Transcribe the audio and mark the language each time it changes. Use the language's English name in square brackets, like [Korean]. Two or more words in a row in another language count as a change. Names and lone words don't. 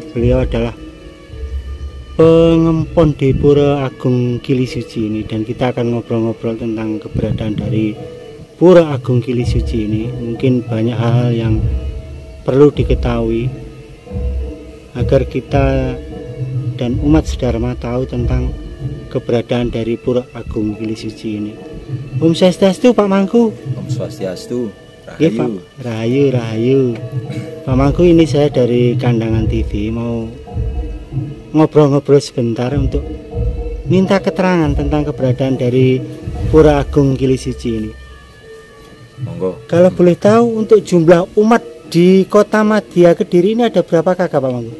[Indonesian] Beliau adalah pengempon di Pura Agung Gili Suci ini, dan kita akan ngobrol-ngobrol tentang keberadaan dari Pura Agung Gili Suci ini. Mungkin banyak hal yang perlu diketahui agar kita dan umat sedharma tahu tentang keberadaan dari Pura Agung Gili Suci ini. Om Swastiastu Pak Mangku. Om Swastiastu. Rahayu. Pak, rahayu. Pak Mangku, ini saya dari Kandangan TV mau ngobrol-ngobrol sebentar untuk minta keterangan tentang keberadaan dari Pura Agung Gili Suci ini. Monggo. Kalau boleh tahu, untuk jumlah umat di Kota Madya Kediri ini ada berapa kakak Pak Mangku?